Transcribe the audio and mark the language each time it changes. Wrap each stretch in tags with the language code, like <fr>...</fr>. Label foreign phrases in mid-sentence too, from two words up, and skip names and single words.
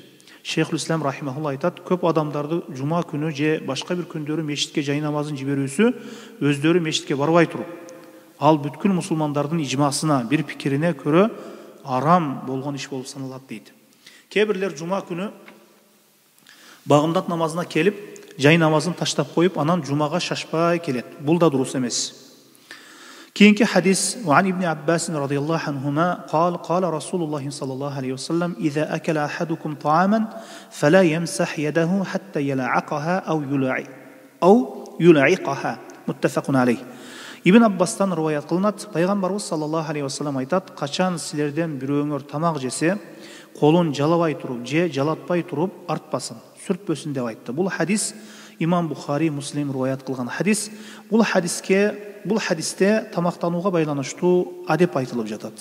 <ky>Шейхул Ислам рахимахулла айтат, көп адамдарды жума күнү же башка бир күндөрү мечитке жай намазын жиберүүсү өздөрү мечитке барбай туруп, ал бүткүл мусулмандардын ижмасына, бир пикирине көрө арам болгон иш болуп саналат дейт. Кээ бирлер жума күнү багымдат намазына келип, жай намазын таштап коюп, анан жумага шашпай келет. Бул да дурус эмес.</ky> <ar>كينك حديث وعن ابن عباس رضي الله عنهما قال رسول الله صلى الله عليه وسلم إذا أكل أحدكم طعاما فلا يمسح يده حتى يلعقها أو يلعقها متفق عليه.</ar> <ky>Ибн Аббастан риваят кылынат, пайгамбарыбыз</ky> <ar>صلى الله عليه وسلم</ar> <ky>айтат, качан силерден бирөөңөр тамак жесе, колун жалабай туруп же жалатпай туруп артпасын, сүртпөсүн деп айтты. Бул хадис имам Бухари, Муслим риваят кылган хадис. Бул хадисте тамактанууга байланыштуу адеп айтылып жатат.</ky>